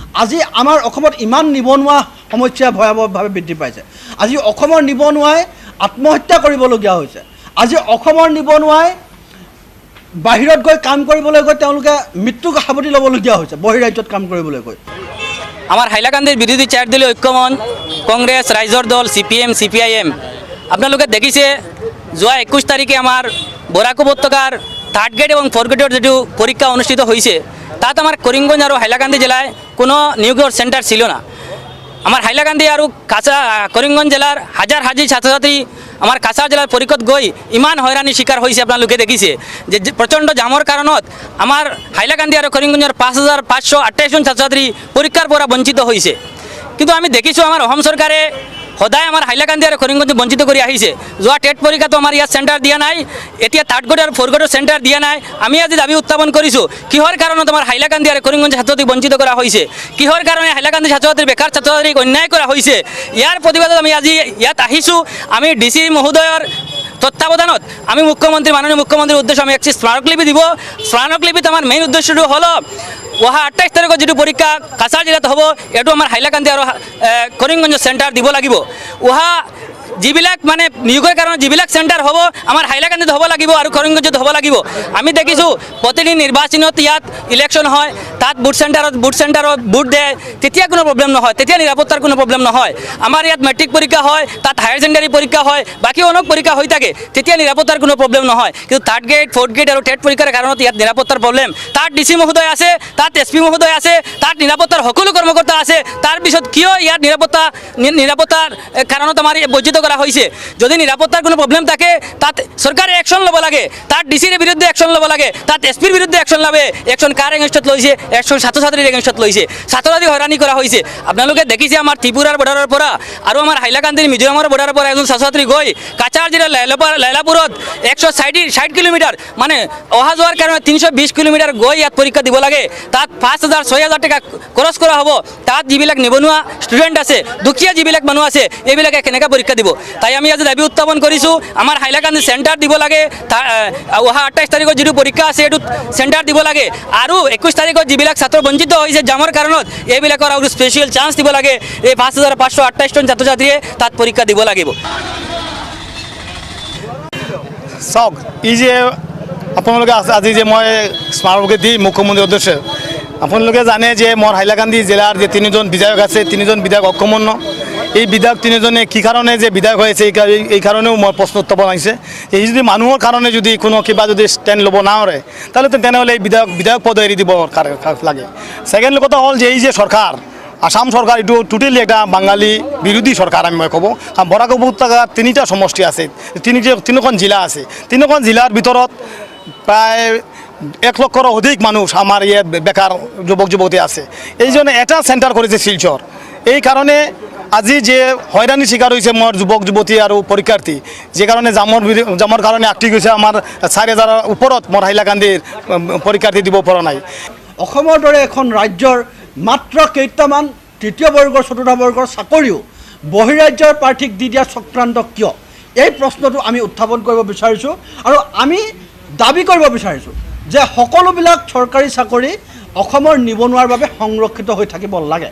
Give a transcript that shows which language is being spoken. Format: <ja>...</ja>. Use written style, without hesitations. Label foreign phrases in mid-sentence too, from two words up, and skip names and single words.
<as>আজি আমাৰ অসমত ইমান নিবনুৱা সমস্যা ভয়াৱহভাৱে বৃদ্ধি পাইছে। আজি অসমৰ নিবনুৱাই আত্মহত্যা কৰিবলগীয়া হৈছে। আজি অসমৰ নিবনুৱাই বাহিৰত গৈ কাম কৰিবলৈ গৈ তেওঁলোকে মৃত্যুক সাৱটি ল'বলগীয়া হৈছে বহিৰাজ্যত কাম কৰিবলৈ গৈ।</as> <bn>আমার হাইলাকান্দির বিরোধী চার দলীয় ঐক্যমঞ্চ কংগ্রেস রাইজর দল সিপিএম সিপিআইএম আপনাদের দেখিছে যোৱা 21 তারিখে আমার বরাক উপত্যকার 3rd গ্রেড এবং 4th গ্রেডের যে পরীক্ষা অনুষ্ঠিত হয়েছে তাত আমার করিমগঞ্জ আর হাইলাকান্দি জেলায় কোনো নিয়োগের সেন্টার ছিল না। আমার হাইলাকান্দি আর করিমগঞ্জ জেলার হাজার হাজার ছাত্রছাত্রী আমার কাছাড় জেলার পরীক্ষাত গই ইমান হয়রানির শিকার হয়েছে। আপনাদের দেখিছে যে প্রচণ্ড জামৰ কারণত আমার হাইলাকান্দি আর করিমগঞ্জের 5528 জন ছাত্রছাত্রী পরীক্ষার পৰা বঞ্চিত হয়েছে।</bn> <as>কিন্তু আমি দেখিছোঁ আমার অসম সরকারে সদায় আমার হাইলাকান্দি আর করিমগঞ্জ বঞ্চিত করে আহিছে। যোৱা টেট পরীক্ষা তো আমার ইয়াত সেন্টার দিয়া নাই, এতিয়া 3rd গ্রেড আর 4th গ্রেডের সেন্টার দিয়া নাই। আমি আজি দাবি উত্থাপন কৰিছোঁ কিহৰ কাৰণত আমার হাইলাকান্দি আর করিমগঞ্জ ছাত্রছাত্রীক বঞ্চিত</as> <bn>করা হয়েছে,</bn> <as>কিহৰ কাৰণে হাইলাকান্দি ছাত্রছাত্রীৰ বেকাৰ ছাত্রছাত্রীক</as> <bn>অন্যায় করা হয়েছে।</bn> <as>ইয়াৰ প্ৰতিবাদত আমি আজি ইয়াত আহিছোঁ। আমি ডিসি মহোদয়ৰ তত্ত্বাবধানত আমি মুখ্যমন্ত্রী মাননীয় মুখ্যমন্ত্রীর উদ্দেশ্যে আমি একটি স্মারকলিপি দিব। স্মারকলিপিত আমার মেইন উদ্দেশ্যটো হল অহা 28 তারিখত যেটো পরীক্ষা কাছাড় জেলাত হব এটো আমার হাইলাকান্দি আর করিমগঞ্জ সেন্টার দিব লাগিব। অহা যিবিলাক মানে নিয়োগের কারণে যিবিলাক সেন্টার হব আমার হাইলাকান্দিত হব লাগিব আর করিমগঞ্জত হব লাগিব। আমি দেখিছোঁ প্রতিদিন নির্বাচনত ইয়াত ইলেকশন হয়, তাত</as> <en>booth centreত</en> <as>বুথ দেয়, তেতিয়া কোনো প্রবলেম নহয়, তেতিয়া নিরাপত্তার কোনো প্রবলেম নহয়। আমার ইয়াত মেট্রিক পরীক্ষা হয়, তাত</as> <en>higher secondary</en> <as>পরীক্ষা হয়,</as> <bn>বাকি অনেক পরীক্ষা হয়ে থাকে,</bn> <as>তেতিয়া নিরাপত্তার কোনো প্রবলেম নহয়। কিন্তু 3rd গ্রেড 4th গ্রেড আর টেট পরীক্ষার কারণত ইয়াত নিরাপত্তার প্রবলেম। তাত ডিসি মহোদয় আছে, তাত এসপি মহোদয় আছে, তাত নিরাপত্তার সকলো কর্মকর্তা আছে। তার পিছত কিয় ইয়াত নিরাপত্তার কারণত আমার বঞ্চিত</as> <bn>করা হয়েছে।</bn> <as>যদি নিরাপত্তার কোনো প্রবলেম থাকে তাত সরকারে অ্যাকশন লব লাগে, তাত ডিসির বিরুদ্ধে অ্যাকশন লব লাগে, তাত এসপির বিরুদ্ধে অ্যাকশন লবে। অ্যাকশন কার এগেনস্টত লইছে? অ্যাকশন ছাত্রছাত্রীর এগেনস্টত লইছে।</as> <bn>ছাত্রছাত্রী হয়রানি করা হয়েছে। আপনাদের দেখিছে আমার ত্রিপুরার বর্ডারের পৰা আর আমার হাইলাকান্দির মিজোরামের বর্ডারের পৰা একজন ছাত্রছাত্রী গই কাছাড় জেলার লাইলাপুরত 160 কিলোমিটার মানে অহা যাওয়ার কারণে 320 কিলোমিটার গই ইয়াত পরীক্ষা দিব লাগে।</bn> <as>তাত 5000 6000 টাকা খরচ করা হব। তাত যিবিলাক নিবনুৱা স্টুডেন্ট আছে, দুখীয়া যিবিলাক মানুহ আছে, এইবিলাকে কেনেকৈ পরীক্ষা দিব? তাই আমি আজি দাবি উত্থাপন কৰিছোঁ আমাৰ হাইলাকান্দি সেন্টার দিব লাগে। অহা 28 তারিখত যেটো পরীক্ষা আছে এইটো সেন্টার দিব লাগে। আৰু 21 তারিখত যিবিলাক ছাত্র বঞ্চিত হৈছে জামৰ কাৰণত এইবিলাকৰ আৰু</as> <en>special chance</en> <as>দিব লাগে। এই 5528 জন ছাত্রছাত্রীয়ে তাত পরীক্ষা দিব লাগিব। চাওক এই যে আপোনালোকে আজি যে মই স্মাৰকলিপি দি মুখ্যমন্ত্ৰীৰ উদ্দেশ্যে আপোনালোকে জানে যে মোৰ হাইলাকান্দি জেলার যে 3জন বিধায়ক আছে, 3জন বিধায়ক অক্ষমণ্য। এই বিধায়ক 3জনে কি কারণে যে বিধায়ক হয়েছে এই কারণেও মোৰ প্রশ্ন উত্থাপন আহিছে। এই যদি মানুহৰ কাৰণে যদি কোনো কিবা যদি স্ট্যান্ড ল'ব নোৱাৰে তেনেহ'লে এই বিধায়ক পদ এৰি দিব লাগে। সেকেন্ড কথা হ'ল যে এই যে সরকার আসাম সরকার এটু টোটালি একটা বাঙালি বিরোধী সরকার আমি কব। বরাক উপত্যকার 3টা সমষ্টি আছে, 3খন জিলা আছে। 3খন জিলার ভিতৰত প্রায় 1 লক্ষর অধিক মানুষ আমার ইয়াত বেকার যুবক যুবতী আছে।</as> <bn>এই জন্য এটা সেন্টার করেছে শিলচর। এই কারণে আজি যে হয়রানির শিকার হয়েছে মোর যুবক যুবতী আর পরীক্ষার্থী, যে কারণে জামৰ কারণে আটকি গৈছে আমার 4000 উপরত মোর হাইলাকান্দির পরীক্ষার্থী দিব পৰা নাই।</bn> <as>অসমৰ দৰে এখন ৰাজ্যৰ মাত্ৰ কেইটামান 3য় বৰ্গৰ 4ৰ্থ বৰ্গৰ চাকৰিও বহিৰাজ্যৰ প্ৰাৰ্থীক দি দিয়া চক্ৰান্ত কিয়? এই প্ৰশ্নটো আমি উত্থাপন কৰিব বিচাৰিছোঁ আৰু আমি দাবী কৰিব বিচাৰিছোঁ যে সকলোবিলাক চৰকাৰী চাকৰি অসমৰ নিবনুৱাৰ বাবে সংৰক্ষিত হৈ থাকিব লাগে।</as>